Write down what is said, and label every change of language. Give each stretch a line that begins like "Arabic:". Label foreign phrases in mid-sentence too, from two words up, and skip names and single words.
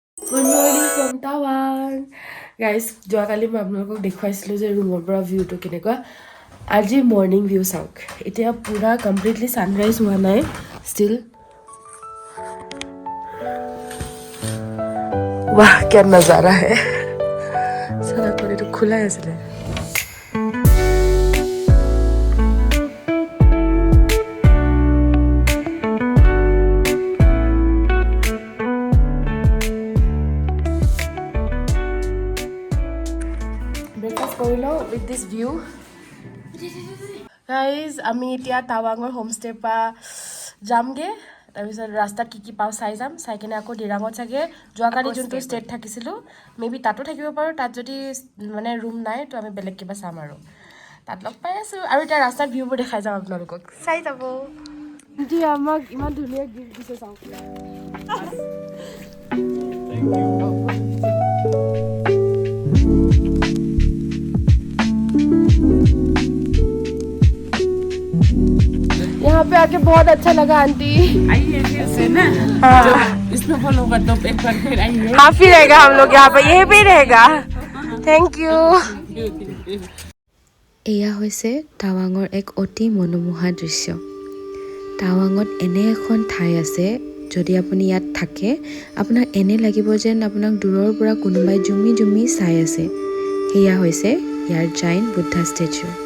English: good morning from Tawang guys
Assamese: যোৱাকালি মই আপোনালোকক দেখুৱাইছিলোঁ যে ৰুমৰ পৰা ভিউটো কেনেকুৱা আজি
English: morning view
Assamese: চাওক এতিয়া পূৰা
English: completely sunrise
Assamese: হোৱা নাই
English: still wow
Hindi: क्या नजारा है सारा
Assamese: এইটো খোলাই আছিলে ব্ৰেকফাষ্ট কৰি লওঁ
English: with this view guys
Assamese: আমি এতিয়া টাৱাঙৰ হোমষ্টেৰ পৰা যামগৈ তাৰপিছত ৰাস্তাত কি পাওঁ চাই যাম চাই কিনে আকৌ দিৰাঙত চাগে যোৱাকালি যোনটো ষ্টেট থাকিছিলোঁ
English: maybe
Assamese: তাতো থাকিব পাৰোঁ তাত যদি মানে ৰুম নাই তো আমি বেলেগ কিবা চাম আৰু তাত লগ পাই আছোঁ আৰু এতিয়া ৰাস্তাত ভিউবোৰ দেখাই যাম আপোনালোকক চাই যাব এতিয়া আমাক ইমান ধুনীয়া গিফ্ট দিছে চাওক
Hindi: यहाँ पे आके बहुत अच्छा लगा आंटी आइए फिर से ना हाँ। जो इसमें फॉलो कर दो एक बार फिर आइए काफी रहेगा हम लोग यहाँ पे यहीं पे ही रहेगा
English: thank you
Assamese: এয়া হৈছে টাৱাঙৰ এক অতি মনোমোহা দৃশ্য টাৱাঙত এনে এখন ঠাই আছে যদি আপুনি ইয়াত থাকে আপোনাক এনে লাগিব যেন আপোনাক দূৰৰ পৰা কোনোবাই জুমি জুমি চাই আছে সেয়া হৈছে ইয়াৰ
English: giant Buddha statue